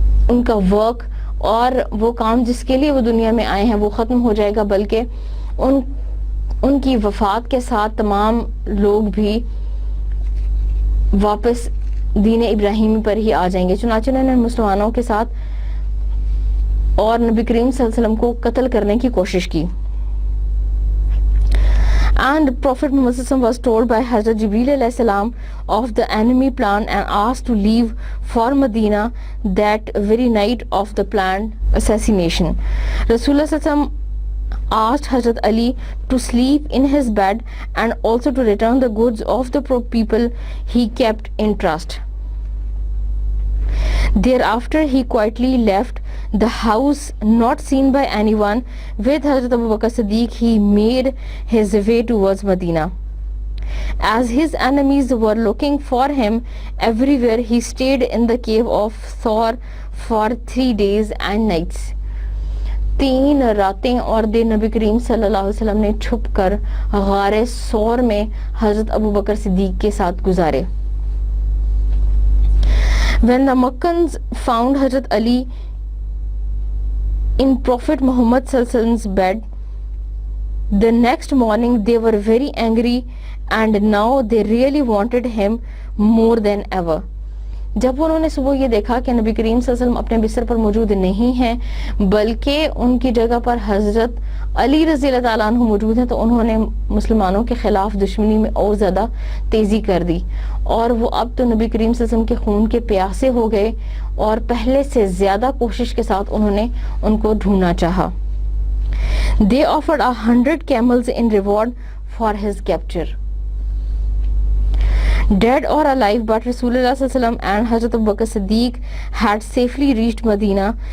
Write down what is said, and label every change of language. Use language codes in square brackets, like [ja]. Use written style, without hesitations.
[ur] ان کا ورک اور وہ کام جس کے لیے وہ دنیا میں آئے ہیں وہ ختم ہو جائے گا, بلکہ ان کی وفات کے ساتھ تمام لوگ بھی واپس دین ابراہیمی پر ہی آ جائیں گے. چنانچہ انہوں نے مسلمانوں کے ساتھ اور نبی کریم صلی اللہ علیہ وسلم کو قتل کرنے کی کوشش کی. [en] And Prophet Muhammad was told by Hazrat Jibreel alayhi salam of the enemy plan and asked to leave for Medina that very night of the planned assassination. Rasulullah asked Hazrat Ali to sleep in his bed and also to return the goods of the people he kept in trust. Thereafter he quietly left the house not seen by anyone. With Hazrat Abu Bakr Siddiq he made his way towards Medina. As his enemies were looking for him everywhere, he stayed in the cave of Thawr for 3 days and nights. [ur] 3 راتیں اور دن نبی کریم صلی اللہ علیہ وسلم نے چھپ کر غار ثور میں حضرت ابو بکر صدیق کے ساتھ گزارے. [en] When the Makkans found Hazrat Ali in Prophet Muhammad sallallahu alaihi wasallam's bed, the next morning they were very angry and now they really wanted him more than ever. [ur] جب انہوں نے صبح یہ دیکھا کہ نبی کریم صلی اللہ علیہ وسلم اپنے بستر پر موجود نہیں ہیں بلکہ ان کی جگہ پر حضرت علی رضی اللہ تعالیٰ عنہ موجود ہیں, تو انہوں نے مسلمانوں کے خلاف دشمنی میں اور زیادہ تیزی کر دی اور وہ اب تو نبی کریم صلی اللہ علیہ وسلم کے خون کے پیاسے ہو گئے اور پہلے سے زیادہ کوشش کے ساتھ انہوں نے ان کو ڈھونڈنا چاہا. [en] They offered 100 camels in reward for his capture. dead or alive, but Rasulullah sallallahu alaihi wasallam and Hazrat Abu Bakr Siddiq had safely reached Medina.